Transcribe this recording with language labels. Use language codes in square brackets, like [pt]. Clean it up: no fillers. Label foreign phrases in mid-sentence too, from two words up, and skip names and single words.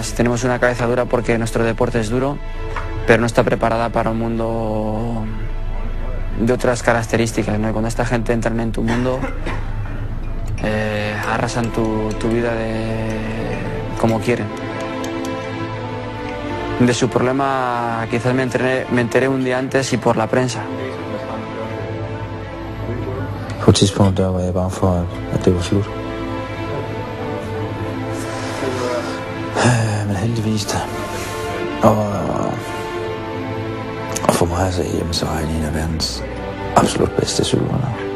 [es] Tenemos una cabeza dura porque nuestro deporte es duro, pero no está preparada para un mundo de otras características, ¿no? Y cuando esta gente entra en tu mundo, arrasan tu vida como quieren. De su problema quizás me enteré un día antes y por la prensa. [da] På et tidspunkt der var jeg bange for, at det var slut. Men heldigvis da. Og for mig så hjemme, så er han en af verdens absolut bedste cykelrytter.